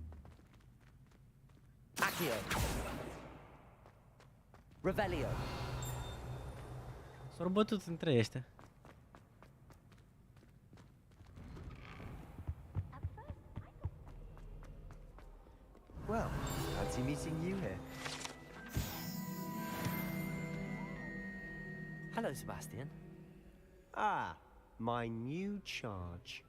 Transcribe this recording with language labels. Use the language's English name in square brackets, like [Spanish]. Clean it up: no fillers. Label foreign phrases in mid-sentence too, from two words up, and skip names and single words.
[Latin] Accio. Revelio. [Romanian] S-au bătut între ăștia. [English] Well, fancy meeting you here. Hello, Sebastian. Ah, my new charge.